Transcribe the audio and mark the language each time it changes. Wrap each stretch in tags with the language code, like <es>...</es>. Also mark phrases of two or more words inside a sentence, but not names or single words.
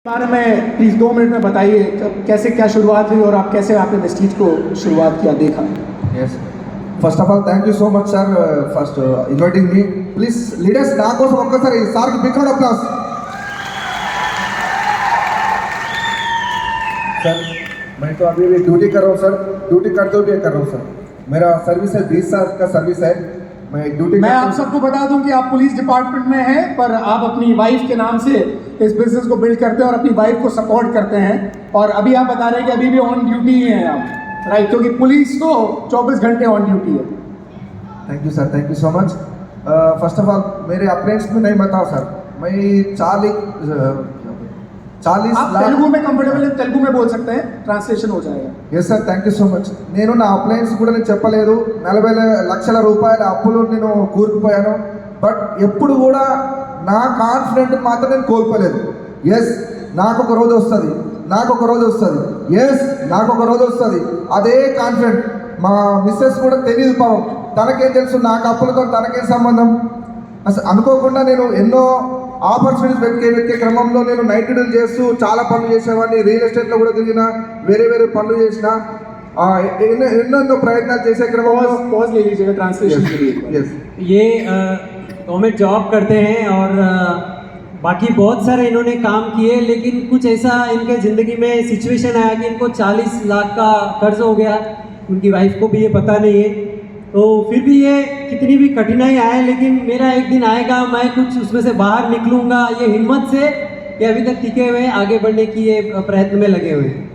<hi>बारे में प्लीज़ 2 मिनट में बताइए कैसे क्या शुरुआत हुई और आप कैसे आपने वेस्टीज को शुरुआत किया देखा।</hi> <en>Yes. First of all, thank you so much, sir, first inviting me. Please, leaders,</en> <te>నా కోసం ఒక్కసారి సార్ కి</te> <en>big round applause.</en> <hi>सर, मैं तो अभी भी ड्यूटी कर रहा हूँ सर, ड्यूटी करते हुए कर रहा हूँ सर. मेरा सर्विस है 20 साल का सर्विस है. मैं ड्यूटी मैं आप सबको बता दूं कि आप</hi> <en>police department</en> <hi>में हैं, पर आप अपनी वाइफ के नाम से इस बिजनेस को बिल्ड करते हैं और अपनी वाइफ को सपोर्ट करते हैं। और अभी आप बता रहे हैं कि अभी भी</hi> <en>on duty</en> <hi>ही हैं आप, राइट? क्योंकि पुलिस तो 24 घंटे</hi> <en>on duty</en> <hi>है।</hi> <en>thank you sir, thank you so much. first of all</en> <hi>मेरे अप्रेंटिस में नहीं बताओ सर, मैं 40 आप तेलुगु में कंफर्टेबल है, तेलुगु में बोल सकते हैं, ट्रांसलेशन हो जाएगा।</hi> <en>yes sir, thank you so much.</en> <te>నేను నా అప్లయన్స్ కూడా నేను చెప్పలేదు. 40 లక్షల రూపాయల అప్పులు నేను కూరుకుపోయాను. బట్ ఎప్పుడు కూడా నా కాన్ఫిడెంట్ మాత్రం నేను కోల్పోలేదు. ఎస్, నాకు ఒక రోజు వస్తుంది, నాకు ఒక రోజు వస్తుంది. ఎస్, నాకు ఒక రోజు వస్తుంది. అదే కాన్ఫిడెంట్ మా మిస్సెస్ కూడా తెలియదు పాపం. తనకేం తెలుసు నాకు అప్పులతో తనకేం సంబంధం. అసలు అనుకోకుండా నేను ఎన్నో ఆపర్చునిటీస్ వెతికే క్రమంలో నేను నైట్ డ్యూటీలు చేస్తూ చాలా పనులు చేసేవాడిని.</te> <en>real estate</en> <te>కూడా తిరిగిన, వేరే వేరే పనులు చేసిన, ఎన్నో ప్రయత్నాలు చేసే క్రమంలో</te> <hi>पॉज ले लीजिएगा ट्रांसलेशन के लिए। ఎస్ ये</hi> <en>government job</en> <hi>करते हैं और बाकी बहुत सारे इन्होंने काम किए, लेकिन कुछ ऐसा इनके ज़िंदगी में सिचुएशन आया कि इनको 40 लाख का कर्ज हो गया। उनकी वाइफ को भी ये पता नहीं है। तो फिर भी ये कितनी भी कठिनाई आए, लेकिन मेरा एक दिन आएगा, मैं कुछ उसमें से बाहर निकलूँगा, ये हिम्मत से ये अभी तक टिके हुए हैं, आगे बढ़ने की ये प्रयत्न में लगे हुए हैं।</hi>